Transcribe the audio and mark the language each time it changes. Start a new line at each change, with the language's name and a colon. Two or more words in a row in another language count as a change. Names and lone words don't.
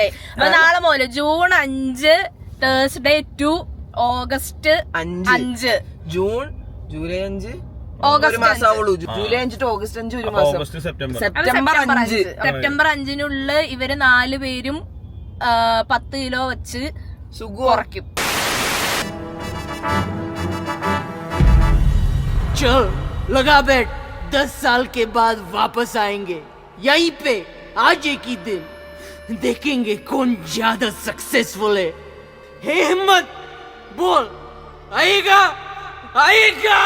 Malayalam: അപ്പൊ നാളെ മുതൽ ജൂൺ 5
English: Thursday to
Malayalam: ഓഗസ്റ്റ് 5. ജൂൺ, ജൂലൈ 5, ഓഗസ്റ്റ് ഒരു മാസമാവുള്ളൂ. ജൂലൈ 5 to ഓഗസ്റ്റ് 5 ഒരു മാസം. ഓഗസ്റ്റ് സെപ്റ്റംബർ. സെപ്റ്റംബർ 5. സെപ്റ്റംബർ 5-നുള്ളിൽ ഇവര് 4 പേരും 10 കിലോ വെച്ച് കുറയ്ക്കും.
Hindi: चल लगा बैठ, 10 साल के बाद वापस आएंगे यहीं पे आज एक ही दिन, देखेंगे कौन ज्यादा सक्सेसफुल है। हे हिम्मत बोल, आएगा आएगा।